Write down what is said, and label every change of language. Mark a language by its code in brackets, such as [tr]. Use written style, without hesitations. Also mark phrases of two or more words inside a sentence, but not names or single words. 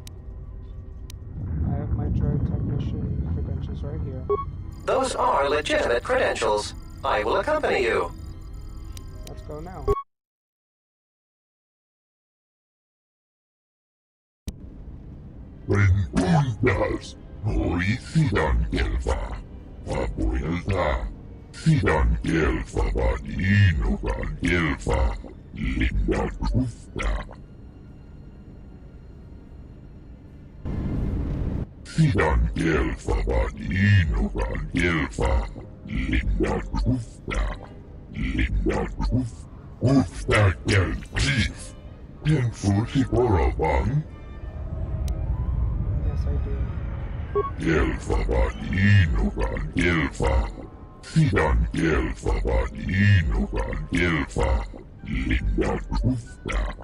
[en] I have my droid technician credentials right here. Those are legitimate credentials. I will accompany you. Let's go now. Preguntas. Hoy sidan kelfa. Vapuelta. Sidan kelfa vadino kan kelfa. Linda kufta. Sidan kelfa vadino kan kelfa. Linda kufta. Linda kufta. Kufta kel chief. Pinfusi korabang. Yes, I do. Kelfa vadino kan kelfa. Sidan kelfa vadino kan kelfa. Linda kufta.